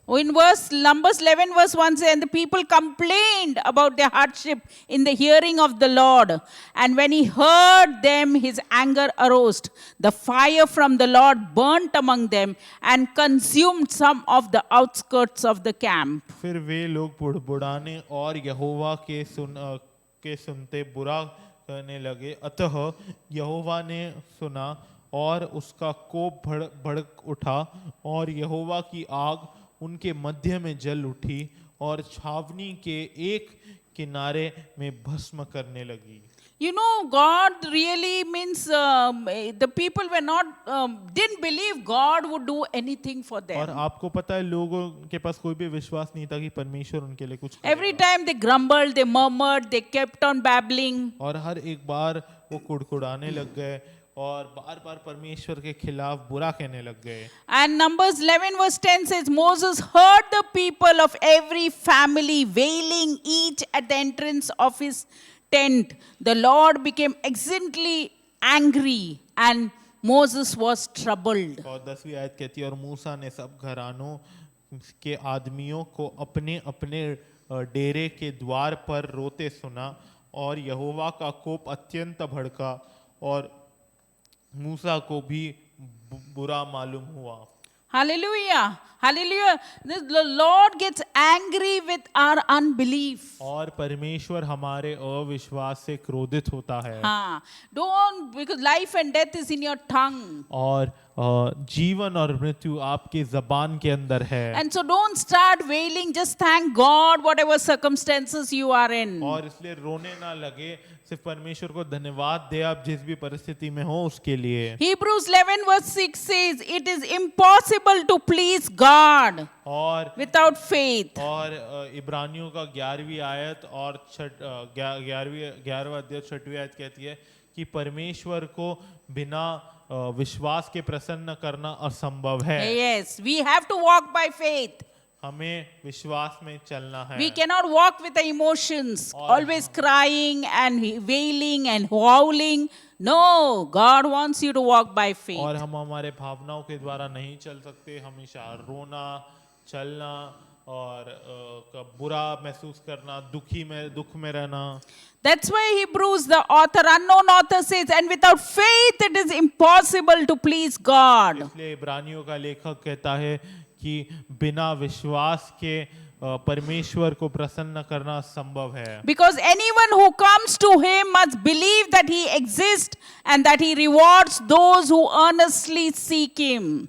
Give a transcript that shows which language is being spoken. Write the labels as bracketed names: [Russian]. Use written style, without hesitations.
[English] In Numbers 11 verse 1 says, and the people complained about their hardship in the hearing of the Lord. And when he heard them, his anger arose. The fire from the Lord burnt among them and consumed some of the outskirts of the camp. [Hindi] फिर वे लोग बुड़बुड़ाने और यहोवा के सुनते बुरा करने लगे। अतः यहोवा ने सुना और उसका कोप भड़क उठा और यहोवा की आग उनके मध्य में जल उठी और छावनी के एक किनारे में भस्म करने लगी। [English] You know, God really means the people were not, didn't believe God would do anything for [Hindi] और [English] them. [Hindi] आपको पता है लोगों के पास कोई भी विश्वास नहीं था कि परमेश्वर उनके लिए कुछ [English] Every [Hindi] करेगा। [English] time they grumbled, they murmured, they kept on babbling. [Hindi] और हर एक बार वो कुड़कुड़ाने लग गए और बार बार परमेश्वर के खिलाफ बुरा कहने लग गए। [English] And Numbers 11 verse 10 says, Moses heard the people of every family wailing each at the entrance of his tent. The Lord became exceedingly angry and Moses was troubled. [Hindi] और 10वीं आयत कहती है और मूसा ने सब घरानों के आदमियों को अपने अपने डेरे के द्वार पर रोते सुना और यहोवा का कोप अत्यंत भड़का और मूसा को भी बुरा मालूम हुआ। [English] Hallelujah. Hallelujah. The Lord gets angry with our unbelief. [Hindi] और परमेश्वर हमारे अविश्वास से क्रोधित होता है। [English] Don't, because life and death is in your tongue. [Hindi] और जीवन और मृत्यु आपके जबान के अंदर है। [English] And so don't start wailing, just thank God whatever circumstances you are in. [Hindi] और इसलिए रोने ना लगे, सिर्फ परमेश्वर को धन्यवाद दे आप जिस भी परिस्थिति में हो उसके लिए। [English] Hebrews 11 verse 6 says, it is impossible to please God [Hindi] और [English] without faith. [Hindi] और इब्रानियों का 11वीं आयत और 11वां अध्याय 6वीं आयत कहती है कि परमेश्वर को बिना विश्वास के प्रसन्न करना असंभव है। [English] Yes, we have to walk by faith. [Hindi] हमें विश्वास में चलना है। [English] We cannot walk with the emotions, always crying and wailing and howling. No, God wants you to walk by faith. [Hindi] और हम हमारे भावनाओं के द्वारा नहीं चल सकते, हमेशा रोना, चलना और बुरा महसूस करना, दुख में रहना। [English] That's why Hebrews, the author, unknown author says, and without faith it is impossible to please God. [Hindi] इसलिए इब्रानियों का लेखक कहता है कि बिना विश्वास के परमेश्वर को प्रसन्न करना संभव है। [English] Because anyone who comes to him must believe that he exists and that he rewards those who earnestly seek him.